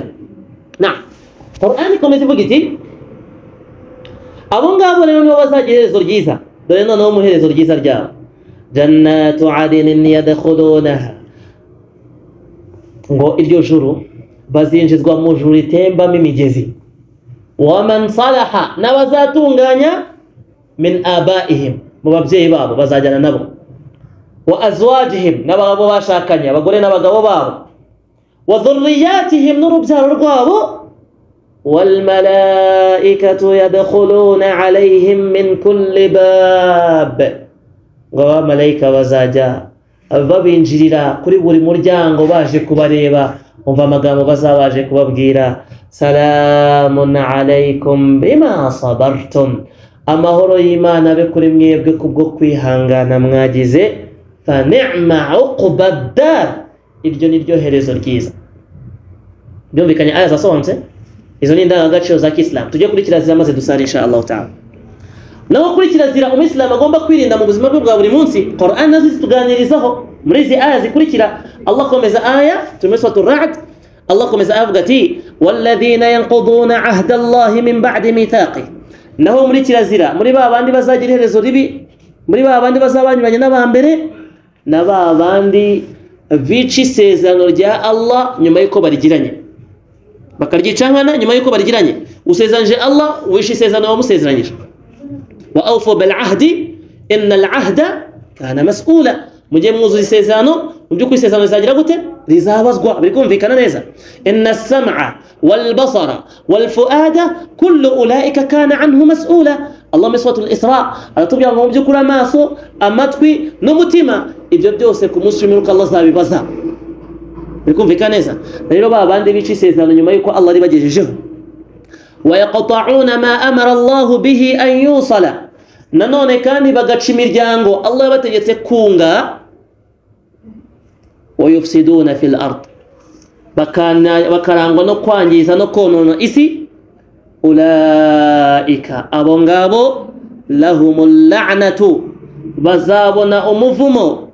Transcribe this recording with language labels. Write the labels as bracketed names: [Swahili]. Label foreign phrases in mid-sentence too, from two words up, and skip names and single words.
[Kinyarwanda] Na Qur'an ikomeza ivuga iti abo ngabo rero nibo bazagira iherezo ryiza. Dore noneho mu iherezo ryiza ryabo, [Arabic] جنات عدن يدخلونها, [Kinyarwanda] ngo iryo juru bazinjizwa mu juru itembamo imigezi. [Arabic] ومن صلح, [Kinyarwanda] n'abazatunganya [Arabic] من آبائهم, [Kinyarwanda] mu babyeyi babo bazajyana nabo. [Arabic] وأزواجهم, [Kinyarwanda] n'ababo bashakanye abagore n'abagabo babo. [Arabic] وذرياتهم, [Kinyarwanda] n'urubyaro rwabo. [Arabic] والملائكة يدخلون عليهم من كل باب, [Kinyarwanda] ngo abamarayika bazajya babinjirira kuri buri muryango baje kubareba. Umva amagambo bazabaje kubabwira, [Arabic] سلام عليكم بما صبرتم, [Kinyarwanda] amahoro y'Imana abe kuri mwebwe kubwo kwihangana mwagize. [Arabic] فنعم عقبى الدار, [Kinyarwanda] iryo ni ryo herezo ryiza. Byumvikanye aya zasobanutse? Izo ni indangagaciro za Kiislamu. Tujye kuri kirazira maze dusare [Arabic] إن شاء الله تعالى. [Kinyarwanda] Naho kuri kirazira umuislamu agomba kwirinda mu buzima bwe bwa buri munsi, Qur'an nazo zituganirizaho muri izi aya zikurikira. Allah komeza aya turi suratul Ra'd, Allah komeza avuga ati [Arabic] والذين ينقضون عهد الله من بعد ميثاقه. [Kinyarwanda] Naho muri kirazira, muri ba bandi bazagira iherezo ribi, muri ba bandi bazabanyuranye n'abambere, na ba bandi bica isezerano rya Allah nyuma yuko barigiranye, bakaryicankana nyuma yuko barigiranye. Usezeranje Allah, wishe isezerano wamusezeranyije. [Arabic] وأوفوا بالعهد إن العهد كان مسؤولا, [Kinyarwanda] mujye mwuzuza isezerano, mu by'ukuri isezerano rizagira gute? Rizabazwa. Birikumvikana neza? [Arabic] إن السمع والبصر والفؤاد كل أولئك كان عنه مسؤولا. [Kinyarwanda] Allah muri suratul Isra aratubwira ngo mu by'ukuri amaso, amatwi n'umutima, ibyo byose ku munsi w'imperuka Allah azabibaza. Birikumvikana neza? Rero ba bandi bica isezerano nyuma yuko Allah ribagejejeho. [Arabic] ويقطعون ما أمر الله به أن يوصل, [Kinyarwanda] nanone kandi bagaca imiryango Allah yabategetse kunga. [Arabic] ويفسدون في الأرض, [Kinyarwanda] bakarangwa no kwangiza no konona isi. Ulaika, abo ngabo [Arabic] لهم اللعنة, [Kinyarwanda] bazabona umuvumo.